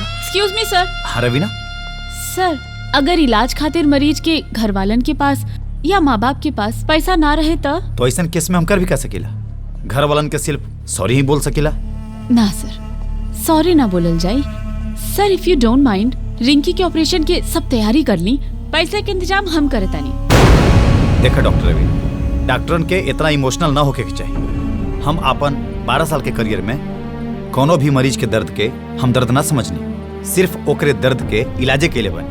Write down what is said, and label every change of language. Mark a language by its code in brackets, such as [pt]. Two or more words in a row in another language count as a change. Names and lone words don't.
[en] excuse me sir. [bho] हाँ रवीना। सर अगर इलाज खातिर मरीज के घर वालन के पास या माँ बाप के पास पैसा ना रहे तो ऐसा केस में हम कर भी कह सकेला, घर वालन के सिर्फ सॉरी ही बोल सकेला। ना सर सॉरी ना बोलल जाई। सर [en] if you don't mind [bho] रिंकी के ऑपरेशन के सब तैयारी कर ली, पैसे के इंतजाम हम करे तानी। देखा डॉक्टर रवीना, डॉक्टरन के इतना इमोशनल ना होके चाहिए। हम अपन 12 साल के करियर में कोनो भी मरीज के दर्द के हम दर्द ना समझनी, सिर्फ ओकरे दर्द के इलाजे के लिए बनी।